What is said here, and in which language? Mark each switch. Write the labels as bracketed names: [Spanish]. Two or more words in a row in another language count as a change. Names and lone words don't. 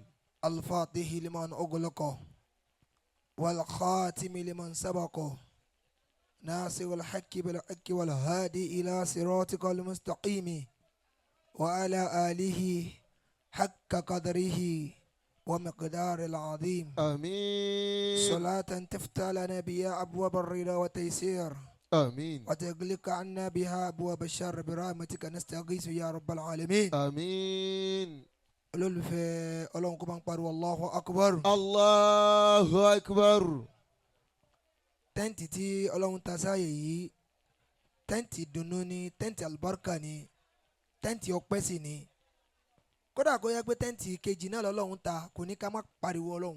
[Arabic] الفاتح لمن أغلق والخاتم لمن سبق ناصر الحق بالحق والهادي إلى صراطك المستقيم وعلى آله حق قدره ومقدار العظيم. آمين. صلاة تفتح لنا بها أبواب الرضا والتيسير. آمين. وتغلق عنا بها أبواب الشر برحمتك نستغيث يا رب العالمين. آمين. [Yoruba] olólùfẹ́ ọlọ́run kó máa ń pariwo [Arabic] الله أكبر. الله أكبر. [Yoruba] tẹ́ǹtì tí ọlọ́run ta sáàyè yìí tẹ́ǹtì ìdùnnú ni, tẹ́ǹtì àlùbáríkà ni, tẹ́ǹtì ọpẹ́ sì ni. kódà kó yẹ pé tẹ́ǹtì kejì náà lọ́lọ́run ta kò ní ká má pariwo ọlọ́run.